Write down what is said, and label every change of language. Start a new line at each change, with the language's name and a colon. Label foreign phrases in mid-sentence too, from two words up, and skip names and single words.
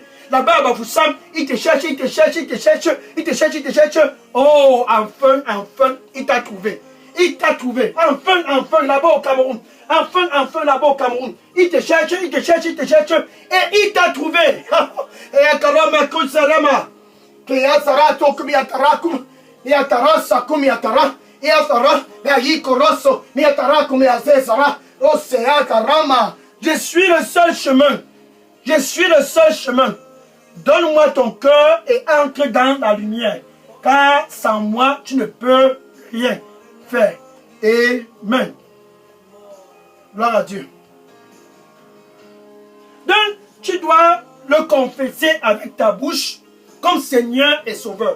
French: Là-bas à Bafoussam, il te cherche, il te cherche, il te cherche, il te cherche, il te cherche. Oh, enfin, il t'a trouvé. Il t'a trouvé. Enfin, enfin, là-bas au Cameroun. Enfin, enfin, là-bas au Cameroun. Il te cherche, il te cherche, il te cherche. Et il t'a trouvé. Et Akarama Kusarama. Kiyasara Tokum Yatarakum. Yatara Sakum Yatara. Yatara. Yayikoroso. Yatara Kum Yazesara. Osea Karama. Je suis le seul chemin. Je suis le seul chemin. Donne-moi ton cœur et entre dans la lumière. Car sans moi, tu ne peux rien faire. Amen. Gloire à Dieu. Donc, tu dois le confesser avec ta bouche comme Seigneur et Sauveur.